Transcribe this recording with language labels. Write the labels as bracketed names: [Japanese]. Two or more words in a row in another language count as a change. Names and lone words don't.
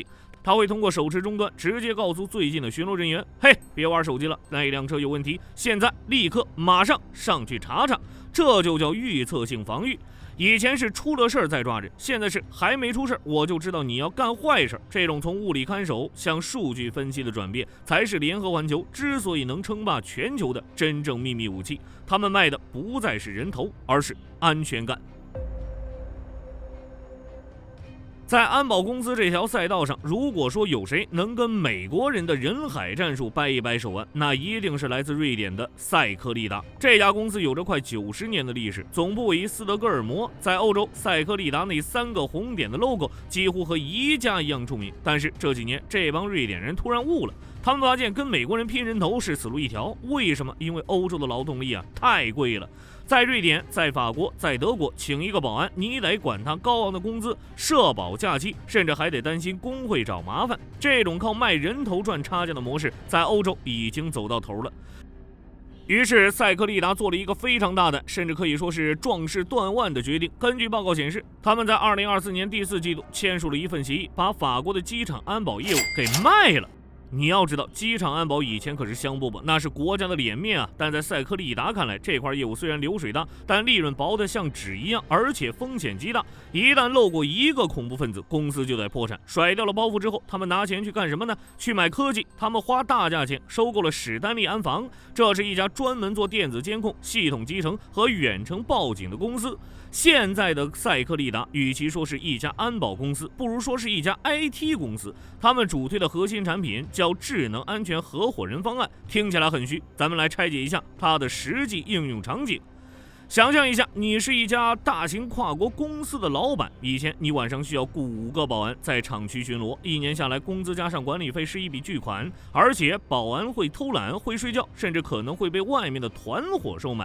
[Chinese] 他會通過手持終端直接告訴最近的巡邏人員，嘿，別玩手機了，那輛車有問題，現在立刻馬上上去查查。這就叫預測性防禦。以前是出了事再抓人，現在是還沒出事我就知道你要幹壞事。這種從物理看守向數據分析的轉變，才是聯合環球之所以能稱霸全球的真正秘密武器。他們賣的不再是人頭，而是安全感。在安保公司這條賽道上，如果說有誰能跟美國人的人海戰術掰一掰手腕，那一定是來自瑞典的赛克利達。這家公司有着快90年的歷史，总部位于斯德哥爾摩。在歐洲，赛克利達那3 個紅點的 logo 幾乎和宜家一樣出名。但是這幾年，這幫瑞典人突然悟了，他們發現跟美國人拼人頭是死路一條。為什麼？因為歐洲的勞動力太貴了。在瑞典、在法國、在德國，請一個保安，你得管他高昂的工資、社保、假期，甚至還得擔心工會找麻煩。這種靠賣人頭賺差價的模式，在歐洲已經走到頭了。於是，赛克利達做了一個非常大膽，甚至可以說是壯士斷腕的決定。根據報告顯示，他們在2024年第4季度簽署了一份協議，把法國的機場安保業務給賣了。你要知道，機場安保以前可是香饽饽，那是國家的臉面啊。但在赛克利達看来，這塊業務雖然流水大，但利潤薄得像紙一樣，而且風險極大。一旦漏過一個恐怖分子，公司就得破產。甩掉了包袱之後，他們拿錢去幹什麼呢？去買科技。他們花大價錢收購了史丹利安防，這是一家专門做電子監控、系統集成和遠程報警的公司。現在的赛克利達與其說是一家安保公司，不如說是一家 IT 公司。他們主推的核心產品叫智能安全合夥人方案，听起來很虛，咱们來拆解一下它的實際應用場景。想象一下，你是一家大型跨國公司的老闆，以前你晚上需要雇5個保安在厂區巡邏，1年下來工資加上管理費是一筆巨款，而且保安會偷懶、會睡覺，甚至可能會被外面的團夥收買。